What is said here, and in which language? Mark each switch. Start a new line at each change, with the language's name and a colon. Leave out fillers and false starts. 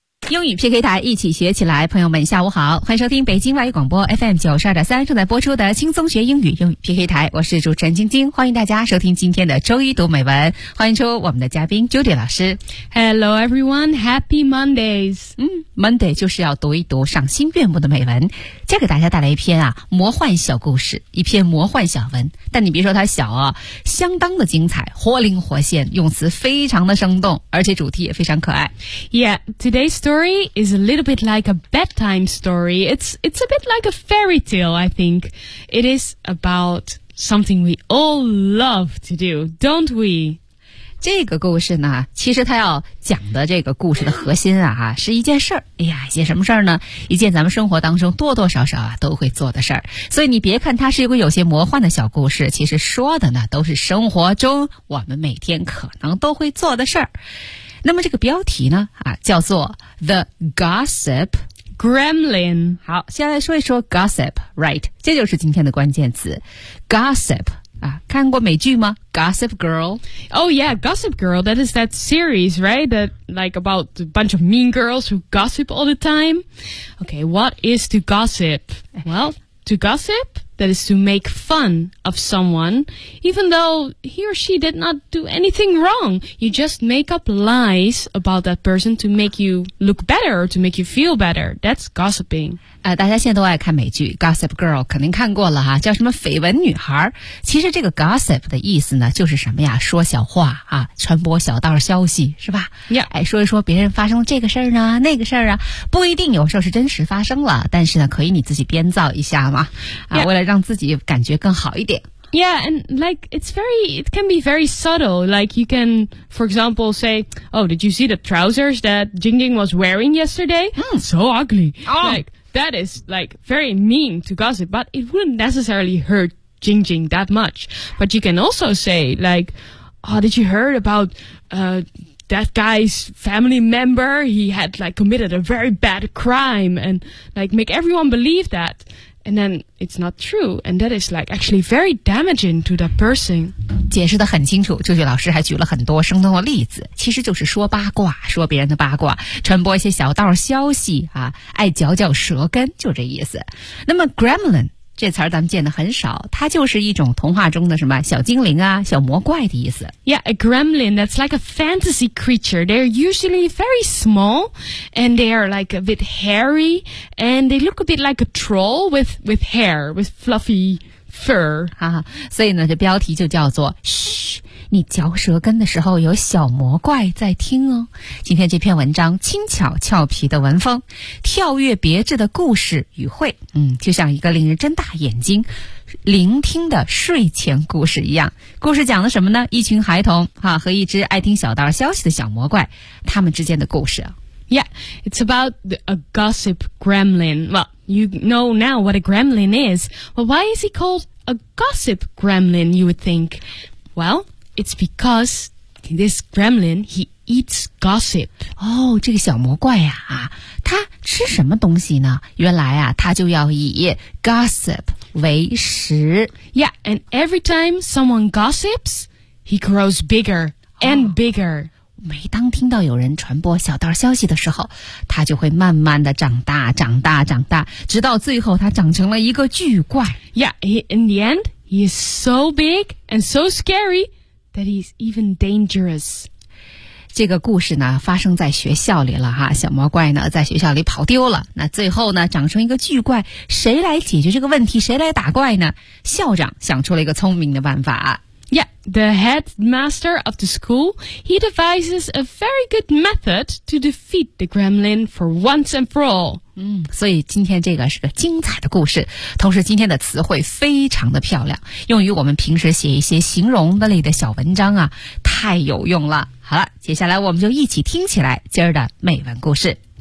Chinese: 英语 PK 台，一起学起来。朋友们下午好，欢迎收听北京外语广播 FM92.3 正在播出的轻松学英语英语 PK 台，我是主持人晶晶，欢迎大家收听今天的周一读美文，欢迎出我们的嘉宾 Judy 老师。
English: Hello everyone, happy Mondays.
Chinese: Monday 就是要读一读赏心悦目的美文。今天给大家带来一篇啊魔幻小故事，一篇魔幻小文，但你别说它小啊，相当的精彩，活灵活现，用词非常的生动，而且主题也非常可爱。
English: Yeah, today's story is a little bit like a bedtime story. It's a bit like a fairy tale, I think. It is about something we all love to do, don't we?
Chinese: 这个故事呢，其实他要讲的这个故事的核心啊，是一件事儿。哎呀，一件什么事儿呢？一件咱们生活当中多多少少啊都会做的事儿。所以你别看它是一个有些魔幻的小故事，其实说的呢都是生活中我们每天可能都会做的事儿。那么这个标题呢，啊，叫做
English: The Gossip Gremlin。
Chinese: 好，先来说一说
English: Gossip, right?
Chinese: 这就是今天的关键词 ，Gossip。啊，看过美剧吗 ？Gossip Girl.
English: Oh yeah, Gossip Girl. That is that series, right? That like about a bunch of mean girls who gossip all the time. Okay, what is to gossip? Well, to gossip, that is to make fun of someone, even though he or she did not do anything wrong. You just make up lies about that person to make you look better or to make you feel better. That's gossiping.
Chinese: 大家现在都爱看美剧 Gossip Girl, 肯定看过了哈，叫什么绯闻女孩。其实这个 Gossip 的意思呢就是什么呀，说小话啊，传播小道消息是吧、
English: yeah.
Chinese: 哎，说一说别人发生了这个事儿呢那个事儿啊，不一定有事是真实发生了，但是呢可以你自己编造一下嘛、啊
English: yeah.
Chinese: 为了让自己感觉更好一点。
English: Yeah, and like, it can be very subtle. Like, you can, for example, say, oh, did you see the trousers that Jing Jing was wearing yesterday? So ugly. Oh. Like, that is, like, very mean to gossip, but it wouldn't necessarily hurt Jing Jing that much. But you can also say, like, oh, did you heard about, that guy's family member? He had, like, committed a very bad crime and, like, make everyone believe that. And then it's not true, and that is like actually very damaging to that person.
Chinese: 解释得很清楚，舅舅老师还举了很多生动的例子，其实就是说八卦，说别人的八卦，传播一些小道消息啊，爱嚼嚼舌根，就这意思。那么 Gremlin 这词儿咱们见得很少，它就是一种童话中的什么小精灵啊，小魔怪的意思。
English: Yeah, a gremlin, that's like a fantasy creature. They're usually very small, and they are like a bit hairy, and they look a bit like a troll with hair, with fluffy fur.
Chinese: 哈哈，所以呢，这标题就叫做嘘，你嚼舌根的时候有小魔怪在听哦。今天这篇文章轻巧俏皮的文风，跳跃别致的故事语汇，就像一个令人睁大眼睛聆听的睡前故事一样。故事讲了什么呢？一群孩童哈、啊、和一只爱听小道消息的小魔怪，他们之间的故事。
English: Yeah, it's about a gossip gremlin. Well, you know now what a gremlin is. Well, why is he called a gossip gremlin, you would think? Well, it's because this gremlin, he eats gossip.
Chinese: Oh, 这个小魔怪啊，他吃什么东西呢？原来啊，他就要以 gossip 为食。
English: Yeah, and every time someone gossips, he grows bigger and bigger. Oh.
Chinese: 每当听到有人传播小道消息的时候，他就会慢慢的长大长大长大，直到最后他长成了一个巨怪。
English: Yeah, in the end, he is so big and so scary that he is even dangerous.
Chinese: 这个故事呢发生在学校里了哈，小魔怪呢在学校里跑丢了，那最后呢长成一个巨怪，谁来解决这个问题，谁来打怪呢？校长想出了一个聪明的办法。
English: Yeah, the headmaster of the school, he devises a very good method to defeat the gremlin for once and for all.
Chinese: 所以今天这个是个精彩的故事，同时今天的词汇非常的漂亮，用于我们平时写一些形容的类的小文章啊，太有用了。好了，接下来我们就一起听起来今儿的美文故事。